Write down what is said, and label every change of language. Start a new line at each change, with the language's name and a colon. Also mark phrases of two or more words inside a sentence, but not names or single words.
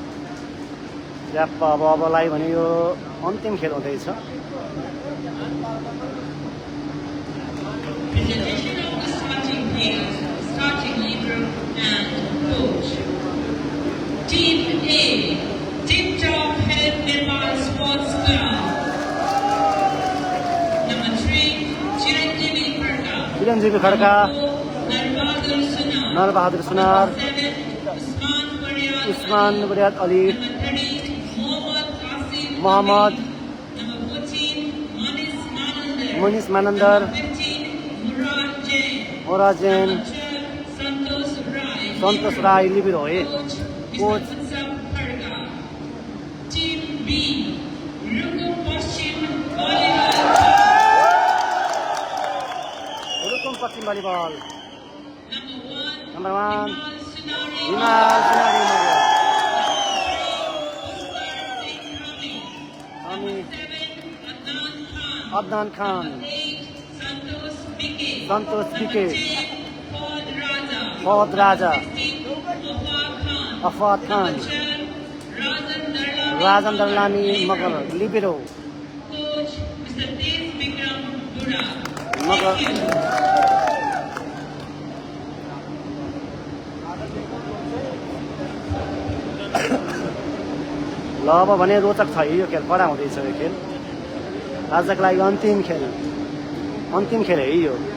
Nepali: अब लाइभ भने यो अन्तिम खेल हुँदैछ।
English: Presentation of the starting players, starting libero and coach. Team A, Tip Top Health Nepal Sports Club. Number 3, Chiranjeevi Khadka.
Nepali: चिरञ्जीवी खड्का, नरबहादुर सुनार, उस्मान बरियात अली, मोहम्मद मनिष मानन्दर, मुराद जैन, सन्तोष राई लिबिरो है। कोच रुकुम पश्चिम भलिबल।
English: Number 1, Himal Sunari Mogo. Adnan Khan. Santosh Bike. Fawad Raja. Afad Khan. Rajan Darlani Magar. Libero. Magar.
Nepali: ल अब भने रोचक छ यो खेल, कडा हुँदैछ यो खेल। आजको लागि अन्तिम खेल है यो।